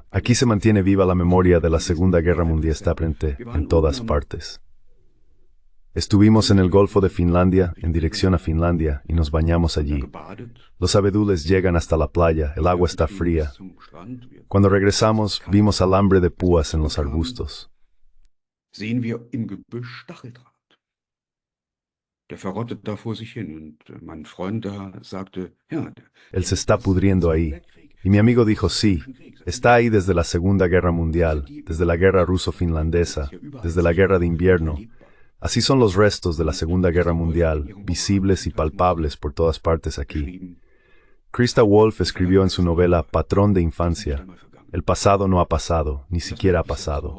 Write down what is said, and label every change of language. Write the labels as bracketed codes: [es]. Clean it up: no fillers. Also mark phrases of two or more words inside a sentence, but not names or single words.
[es] Aquí se mantiene viva la memoria de la Segunda Guerra Mundial, está presente en todas partes. Estuvimos en el Golfo de Finlandia, en dirección a Finlandia, y nos bañamos allí. Los abedules llegan hasta la playa, el agua está fría. Cuando regresamos, vimos alambre de púas en los arbustos. [de] Sehen wir im Gebüsch Stacheldraht. Der verrottet da vor sich hin und mein Freund da sagte, ja. [es] Él se está pudriendo ahí. Y mi amigo dijo, sí, está ahí desde la Segunda Guerra Mundial, desde la Guerra Ruso-Finlandesa, desde la Guerra de Invierno. Así son los restos de la Segunda Guerra Mundial, visibles y palpables por todas partes aquí. Christa Wolf escribió en su novela Patrón de Infancia, el pasado no ha pasado, ni siquiera ha pasado.